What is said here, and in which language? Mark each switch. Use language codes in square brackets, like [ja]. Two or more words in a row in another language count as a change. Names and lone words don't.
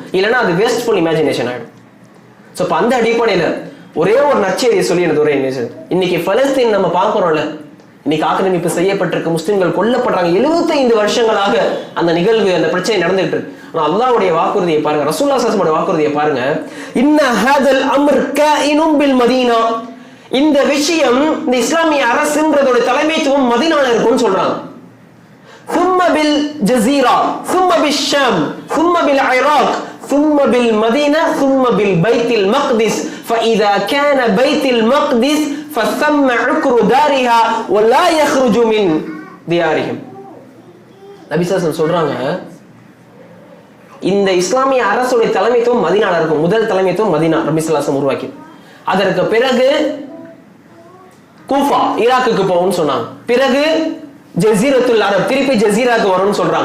[ta] இல்லைன்னா அது [en] wasteful imagination [ta] ஆயிடும். ஸோ இப்போ அந்த அடிப்படையில் ஒரே ஒரு நற்செய்தியை சொல்லி எனக்கு ஒரே இன்னைக்கு பலஸ்தீன் நம்ம பார்க்குறோம்ல, இன்னைக்கு ஆக்கிரமிப்பு செய்யப்பட்டிருக்க முஸ்லிம்கள் கொல்லப்படுறாங்க. 75 வருஷங்களாக அந்த நிகழ்வு, அந்த பிரச்சனை நடந்துட்டு இருக்கு. ஆனால் அல்லாஹ்வுடைய வாக்குறுதியை பாருங்க, [ar] رسول الله صلى الله عليه وسلم [ta] வாக்குறுதியை பாருங்க. [ar] إن هذا الأمر كائن بالمدينة, [ta] இந்த விஷயம், இந்த இஸ்லாமிய அரசுன்றதோட தலைமைத்துவம் மதீனால இருக்கும்னு சொல்றாங்க. [ar] ثم بالجزيرة ثم بالشام ثم بالعراق ثم بالمدينة ثم بالبيت المقدس فإذا كان بيت المقدس فثم عكر دارها ولا يخرج من ديارهم. [ta] நபி ஸல்லல்லாஹு சொல்றாங்க, இந்த இஸ்லாமிய அரசுடைய தலைமைத்துவம் மதீனால இருக்கும். முதல் தலைமைத்துவம் மதீனா நபி ஸல்லல்லாஹு உருவாக்கி, அதற்கு பிறகு கூஃபா ஈராக்குக்கு போகும்னு சொன்னாங்க. பிறகு ஜஸீரத்துல் அரப் திருப்பி ஜஸீராக்கு வரும்னு சொல்றாங்க.